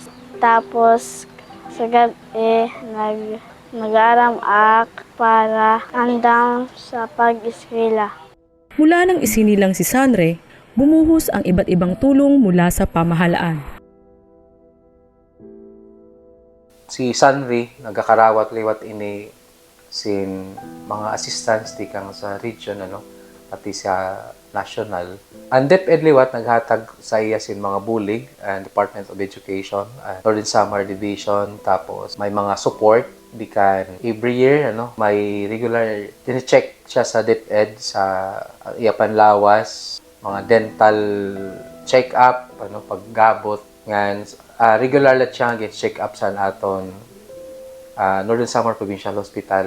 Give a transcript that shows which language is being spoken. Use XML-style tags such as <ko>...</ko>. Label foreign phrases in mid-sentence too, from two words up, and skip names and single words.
<war>Tapos sa gabi, nag-aaram ak para andam sa pag-eskwela.</war> <tl>Mula nang isinilang si Sanre, bumuhos ang iba't ibang tulong mula sa pamahalaan.</tl> <war>Si Sanri, nagkakarawat-liwat ini sin mga assistants di kang sa region, pati sa national. Ang DepEd liwat naghatag sa iya sin mga bulig and Department of Education, Northern Samar Division, tapos may mga support di kan</war> <en>every year</en> <war>may regular tine-check siya sa DepEd sa iya panlawas, mga</war> <en>dental check-up,</en> <war>paggabot ngan regular lang siya check up sa aton Northern Samar Provincial Hospital.</war>